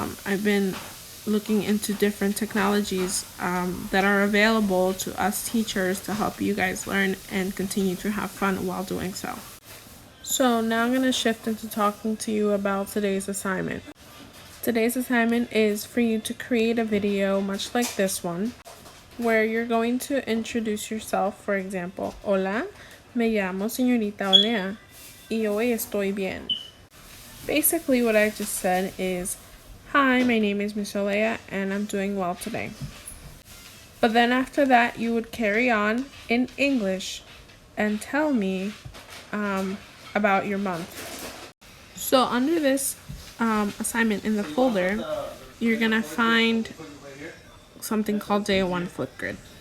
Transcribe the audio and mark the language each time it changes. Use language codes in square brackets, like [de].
[en] I've been looking into different technologies that are available to us teachers to help you guys learn and continue to have fun while doing so. So now I'm going to shift into talking to you about today's assignment. Today's assignment is for you to create a video much like this one, where you're going to introduce yourself. For example, [es] hola, me llamo señorita Olea y hoy estoy bien. [en] Basically what I just said is, hi, my name is Miss Olea and I'm doing well today. But then after that, you would carry on in English and tell me about your month. So under this assignment in the folder, you're gonna find something called Day 1 Flipgrid.